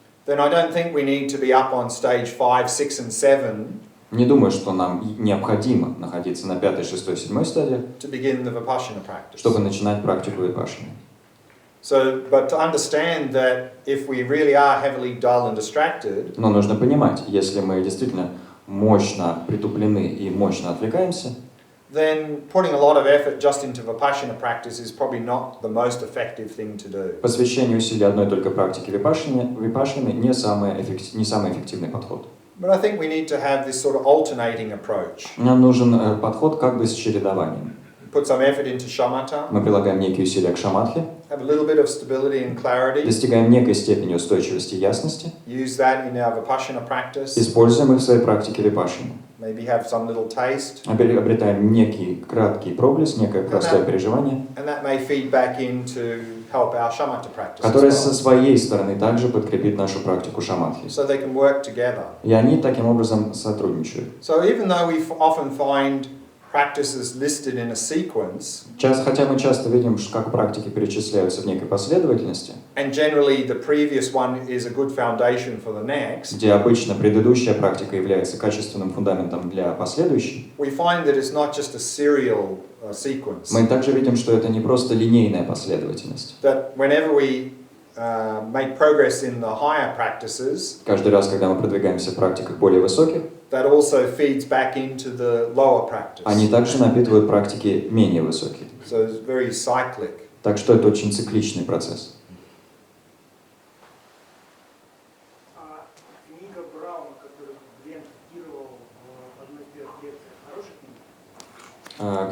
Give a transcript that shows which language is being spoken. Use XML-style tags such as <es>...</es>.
<en>then I don't think we need to be up on stage 5, 6 and 7</en> <ru>не думаю, что нам необходимо находиться на 5, 6, 7 стадии,</ru> <en>to begin the Vipassana practice.</en> <ru>чтобы начинать практику випашины.</ru> <en>So, but to understand that if we really are heavily dull and distracted,</en> <ru>Но нужно понимать, если мы действительно мощно притуплены и мощно отвлекаемся,</ru> <en>then putting a lot of effort just into Vipassana practice is probably not the most effective thing to do.</en> <ru>посвящение усилий одной только практике випашины не самый эффективный подход.</ru> <en>But I think we need to have this sort of alternating approach.</en> <ru>Нам нужен подход как бы с чередованием.</ru> <en>Put some effort into shamatha,</en> <ru>Мы прилагаем некие усилия к шаматхе,</ru> <en>have a little bit of stability and clarity,</en> <ru>достигаем некой степени устойчивости и ясности,</ru> <en>use that in our Vipassana practice,</en> <ru>используем их в своей практике випашины,</ru> <en>maybe have some little taste,</en> <ru>обретаем некий краткий проблеск, некое простое переживание,</ru> <en>and that may feed back in to help our shamatha practice as</en> <ru>которое</ru> <en>well.</en> <ru>со своей стороны также подкрепит нашу практику шаматхи.</ru> <en>So they can work together.</en> <ru>И они таким образом сотрудничают.</ru> <en>So even though we often find practices listed in a sequence,</en> <ru>Хотя мы часто видим, как практики перечисляются в некой последовательности,</ru> <en>and generally the previous one is a good foundation for the next,</en> <ru>где обычно предыдущая практика является качественным фундаментом для последующей,</ru> <en>we find that it's not just a serial sequence.</en> <ru>мы также видим, что это не просто линейная последовательность.</ru> <en>That whenever we make progress in the higher practices,</en> <ru>Каждый раз, когда мы продвигаемся в практиках более высоких,</ru> <en>that also feeds back into the lower practice.</en> <ru>они также напитывают практики менее высокие.</ru> <en>So it's very cyclic.</en> <ru>Так что это очень цикличный процесс. Книга Брауна, которую Глен цитировал в одной из первых лекций, хорошая книга?</ru>